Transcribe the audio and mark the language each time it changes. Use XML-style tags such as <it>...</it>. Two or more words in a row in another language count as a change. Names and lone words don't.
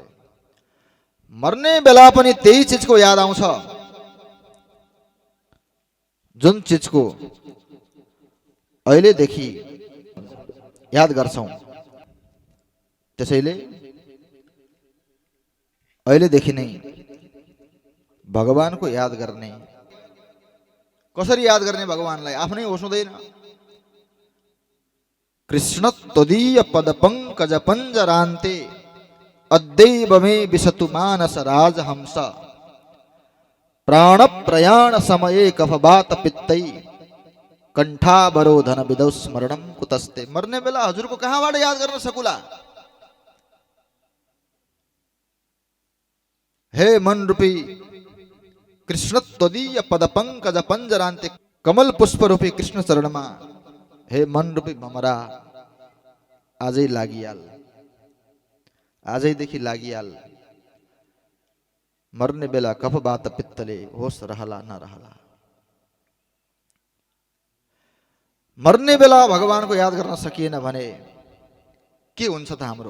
<ne>मर्ने बेला पनि त्यही चिजको याद आउँछ जुन चिजको अहिलेदेखि याद गर्छौं। त्यसैले अहिलेदेखि नै भगवानको याद गर्ने। कसरी याद गर्ने भगवानलाई? आफ्नै होस हुँदैन।</ne> <sa>कृष्ण त्वदीय पद पंकज पंजरान्ते अद्दैव मे विशतु मानस राजहंस। प्राण प्रयाण समये कफवात पित्तै कंठावरोधन विदौ स्मरणम कुतस्ते।</sa> <ne>मर्ने बेला हजुरको कहाँबाट याद गर्न सकुला? हे मन रूपी</ne> <sa>कृष्ण त्वदीय पद पंकज पंजरान्ते,</sa> <ne>कमल पुष्प रूपी कृष्ण चरणमा हे मन रूपी भमरा आजै लागिहाल, आजैदेखि लागिहाल। मर्ने बेला कफवात पित्तले होस रहला नरहला। मर्ने बेला भगवानको याद गर्न सकिएन भने के हुन्छ त हाम्रो?</ne>